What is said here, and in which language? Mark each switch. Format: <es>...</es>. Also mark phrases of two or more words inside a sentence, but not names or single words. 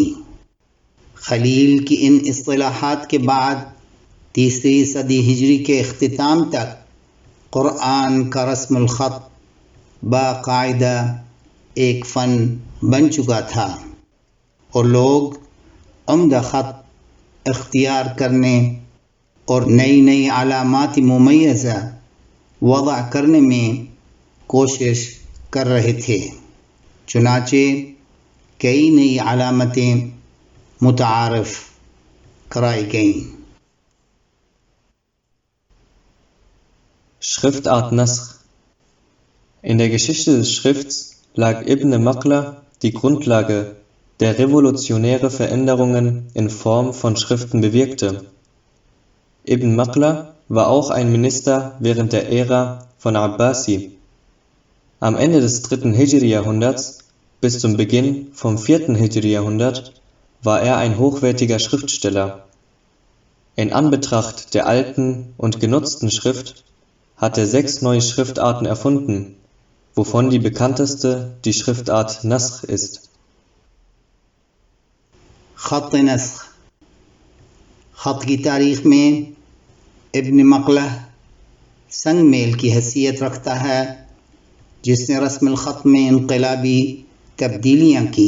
<ur>خلیل کی ان اصطلاحات کے بعد تیسری صدی ہجری کے اختتام تک قرآن کا رسم الخط باقاعدہ ایک فن بن چکا تھا اور لوگ عمدہ خط اختیار کرنے اور نئی نئی علامات ممیزہ وضع کرنے میں کوشش کر رہے تھے. چنانچہ کئی نئی علامتیں متعارف کرائی گئیں.</ur> <de>Schriftart Nasr. In der Geschichte des Schrifts lag Ibn Maqla die Grundlage, der revolutionäre Veränderungen in Form von Schriften bewirkte. Ibn Maqla war auch ein Minister während der Ära von Abbasi. Am Ende des 3. Hijri-Jahrhunderts bis zum Beginn vom 4. Hijri-Jahrhundert war er ein hochwertiger Schriftsteller. In Anbetracht der alten und genutzten Schrift hat er 6 neue Schriftarten erfunden, wovon die bekannteste die Schriftart Nasr ist.</de> <ur>خط نسخ خط کی تاریخ میں ابن مقلہ سنگ میل کی حیثیت رکھتا ہے، جس نے رسم الخط میں انقلابی تبدیلیاں کی.</ur>